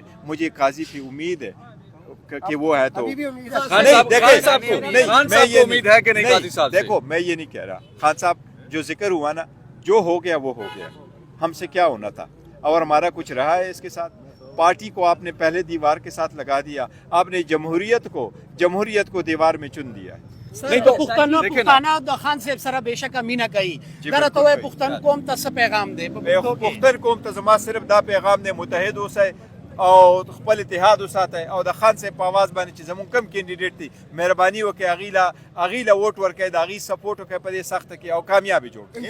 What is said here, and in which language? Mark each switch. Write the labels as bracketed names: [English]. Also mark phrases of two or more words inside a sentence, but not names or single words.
[Urdu] مجھے قاضی پہ امید ہے کہ وہ ہے تو دیکھو میں یہ نہیں کہہ رہا، خان صاحب جو ذکر ہوا نا، جو ہو گیا وہ ہو گیا، ہم سے کیا ہونا تھا، اور ہمارا کچھ رہا ہے اس کے ساتھ؟ پارٹی کو آپ نے پہلے دیوار کے ساتھ لگا دیا، آپ نے جمہوریت کو دیوار میں چن دیا ہے۔ [Pashto] نہیں تو پختانہ خان صاحب سره بے شک امینه کوي در ته پختن قوم ته څه پیغام دی؟ پختن قوم ته زما صرف دا پیغام دی متحد اوسئ او خپل اتحاد وساتئ، او د خان صاحب په آواز باندې چې زمون کم کینډیډیټ دی مهرباني وکړئ هغې له ووټ ورکړئ، د هغې سپورټ وکړئ په دې سخته کې او کامیابي جوړ کړئ۔